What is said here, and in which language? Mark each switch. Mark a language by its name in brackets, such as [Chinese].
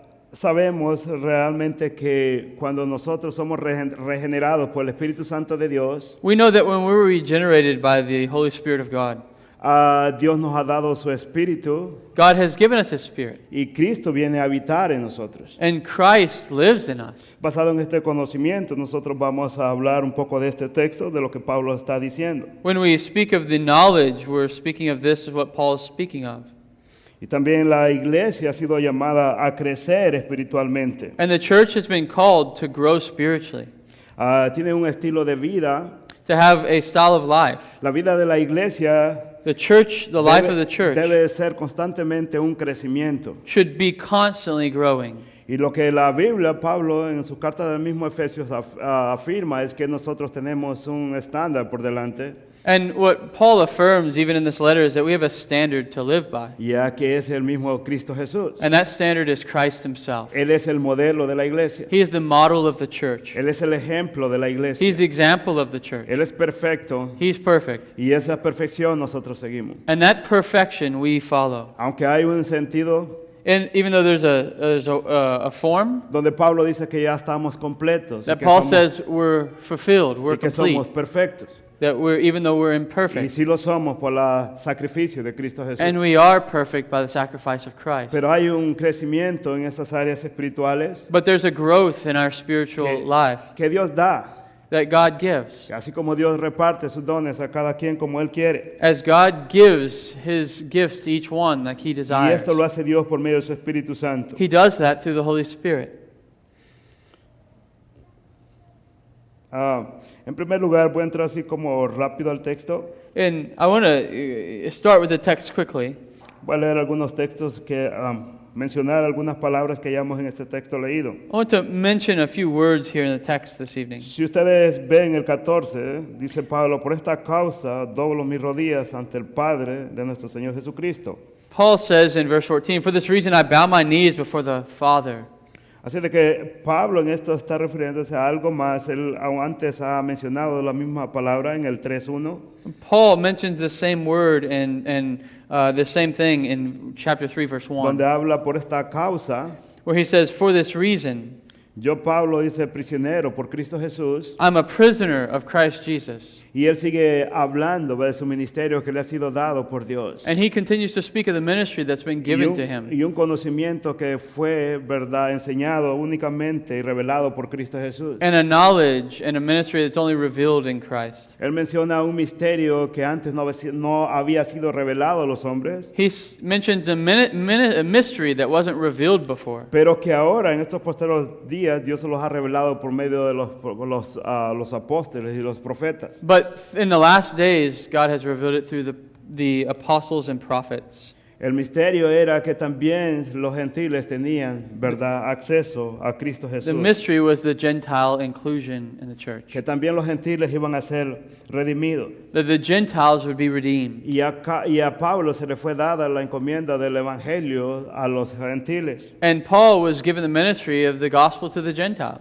[Spanish] Sabemos realmente que cuando nosotros somos regenerados por el Espíritu Santo de Dios, [English] We know that when we were regenerated by the Holy Spirit of God, [Spanish] Dios nos ha dado su Espíritu [English] God has given us His Spirit, [Spanish] y Cristo viene a habitar en nosotros. [English] and Christ lives in us. [Spanish] Basado en este conocimiento, nosotros vamos a hablar un poco de este texto, de lo que Pablo está diciendo. [English] When we speak of the knowledge, we're speaking of this, is what Paul is speaking of. [Spanish] Y también la iglesia ha sido llamada a crecer espiritualmente. [English] And the church has been called to grow spiritually, [Spanish] Tiene un estilo de vida. [English] to have a style of life. [Spanish] La vida de la iglesia [English] The church, the life of the church, [Spanish] debe ser constantemente un crecimiento. [English] should be constantly growing. [Spanish] Y lo que la Biblia, Pablo, en su carta del mismo Efesios afirma es que nosotros tenemos un estándar por delante, [English] And what Paul affirms, even in this letter, is that we have a standard to live by. [Spanish] ya que es el mismo Cristo Jesús. [English] And that standard is Christ Himself. [Spanish] Él es el modelo de la iglesia. [English] He is the model of the church. [Spanish] Él es el ejemplo de la iglesia. [English] He's the example of the church. [Spanish] Él es perfecto [English] He's perfect. [Spanish] y esa perfección nosotros seguimos. [English] And that perfection we follow. [Spanish] Aunque hay un sentido [English] And even though there's a form [Spanish] donde Pablo dice que ya estamos completos y [English] that [Spanish] que [English] Paul [Spanish] somos, [English] says we're fulfilled, we're [Spanish] y que somos [English] complete, [Spanish] perfectos. [English] that even though we're [Spanish] Y [English] imperfect, [Spanish] sí lo somos por el sacrificio de Cristo Jesús. [English] and we are perfect by the sacrifice of Christ. [Spanish] Pero hay un crecimiento en esas áreas espirituales [English] But there's a growth in our spiritual [Spanish] que, [English] life [Spanish] que Dios da. [English] that God gives. [Spanish] Así como Dios reparte sus dones a cada quien como Él quiere. [English] As God gives His gifts to each one like He [Spanish] Y [English] desires. [Spanish] esto lo hace Dios por medio de su Espíritu Santo. [English] He does that through the Holy Spirit. [Spanish] En primer lugar, voy a entrar así como rápido al texto. [English] And I want to start with the text quickly. [Spanish] Voy a leer algunos textos que mencionar algunas palabras que hayamos en este texto leído. [English] I want to mention a few words here in the text this evening. [Spanish] Si ustedes ven el 14, dice Pablo, por esta causa doblo mis rodillas ante el Padre de nuestro Señor Jesucristo. [English] Paul says in verse 14, "For this reason I bow my knees before the Father." [Spanish] Así de que Pablo en esto está refiriéndose a algo más. Él aún antes ha mencionado la misma palabra en el 3:1. [English] Paul mentions the same word and the same thing in chapter 3, verse 1, [Spanish] donde habla por esta causa. [English] where he says, "For this reason, [Spanish] Yo, Pablo, dice prisionero por Cristo Jesús. [English] I'm a prisoner of Christ Jesus." [Spanish] Y él sigue hablando de su ministerio que le ha sido dado por Dios. [English] And he continues to speak of the ministry that's been given to him. [Spanish] Y un conocimiento que fue, verdad, enseñado únicamente y revelado por Cristo Jesús. [English] And a knowledge and a ministry that's only revealed in Christ. [Spanish] Él menciona un misterio que antes no había sido revelado a los hombres, [English] He mentions a mystery that wasn't revealed before, [Spanish] pero que ahora en estos posteriores días Dios se los ha revelado por medio de los apóstoles y los profetas. [English] but in the last days, God has revealed it through the apostles and prophets. [Spanish] El misterio era que también los gentiles tenían, verdad, acceso a Cristo [English] The [Spanish] Jesús. [English] mystery was the Gentile inclusion in the church, [Spanish] Que también los gentiles iban a ser redimidos. [English] that the Gentiles would be redeemed. [Spanish] Y a Pablo se le fue dada la encomienda del evangelio a los gentiles. [English] And Paul was given the ministry of the gospel to the Gentiles.